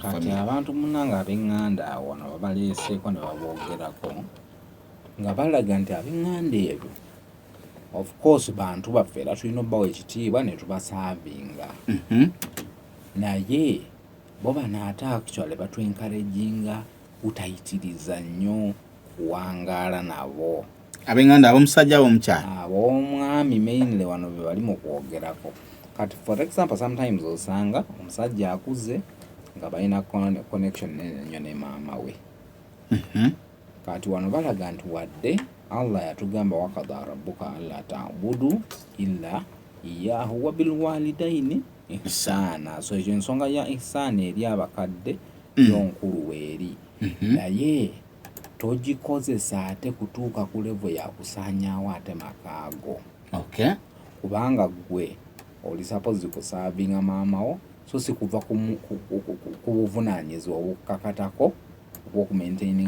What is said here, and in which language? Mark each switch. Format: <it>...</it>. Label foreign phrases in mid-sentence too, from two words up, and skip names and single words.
<lg>famire abantu munnanga ab'eŋŋanda wano babaleeseeko ne baboogerako nga balaga nti ab'eŋŋanda ebyo</lg> <en>of course</en> <lg>bantu baffe era tulina obbawo ekitiibwa ne tubasaavinga naye bo bano ate actually batwenkarejinga utayitiriza nnyo kuwangaala nabo ab'eŋŋanda ab'omusajja ab'omukyala ab'omwami mainly wano be bali mu kwogerako kati</lg> <en>for example sometimes</en> <lg>osanga omusajja akuze nga balina connection nnyo ne maama we kati wano balaga nti wadde Allah yatugamba</lg> <ar>وقضى ربك ألا تعبدوا إلا إياه وبالوالدين إحسانا</ar> <lg>so ekyo ensonga ya ihsana eri abakadde yonkulu weeri naye togikozesa ate kutuuka ku level ya kusaanyaawo ate makaago kubanga gwe oli suppose kusaavinga maamawo so si kuva ku buvunaanyizibwa obukakatako obw'okumaintaininga</lg>